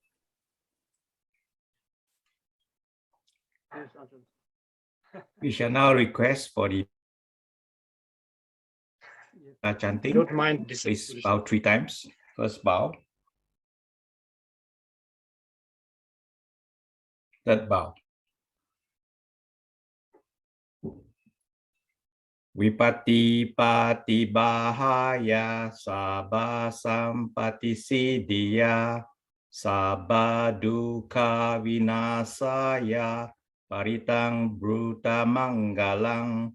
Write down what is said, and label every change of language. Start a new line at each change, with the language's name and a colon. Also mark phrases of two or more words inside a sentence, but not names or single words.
English: We shall now request for the chanting. Don't mind. Please bow 3 times. First bow. Third bow.
Pali: Vipati pati bahaya sabba sampati siddhiya sabba dukkha vinasaya paritang bruta manggalang.